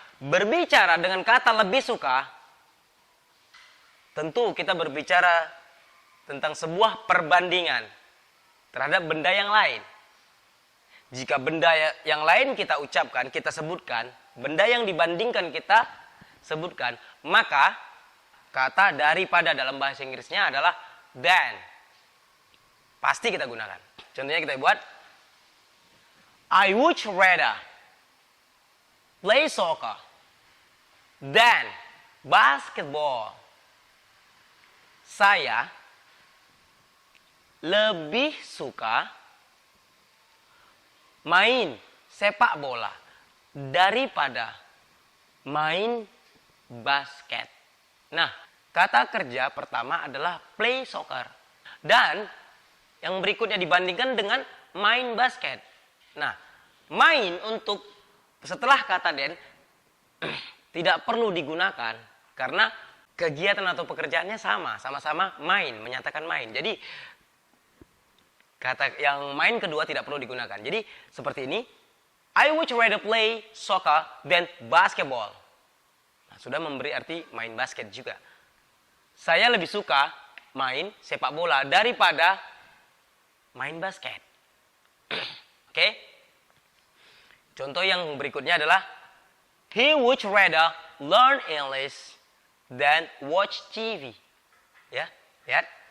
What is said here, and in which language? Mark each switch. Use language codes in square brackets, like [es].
[id] Berbicara dengan kata lebih suka, tentu kita berbicara tentang sebuah perbandingan terhadap benda yang lain. Jika benda yang lain kita ucapkan, kita sebutkan, benda yang dibandingkan kita sebutkan, maka kata daripada dalam bahasa Inggrisnya adalah than. Pasti kita gunakan. Contohnya kita buat, [en] I would rather play soccer than basketball. [id] Saya lebih suka main sepak bola daripada main basket. Nah, kata kerja pertama adalah play soccer. Dan yang berikutnya dibandingkan dengan main basket. Nah, main untuk setelah kata then tidak perlu digunakan karena kegiatan atau pekerjaannya sama-sama main, menyatakan main. Jadi kata yang main kedua tidak perlu digunakan. Jadi seperti ini, [en] I would rather play soccer than basketball. [id] Nah, sudah memberi arti main basket juga. Saya lebih suka main sepak bola daripada main basket. [en] Oke? [id] Contoh yang berikutnya adalah [en] he would rather learn English than watch TV. [id] Ya, lihat.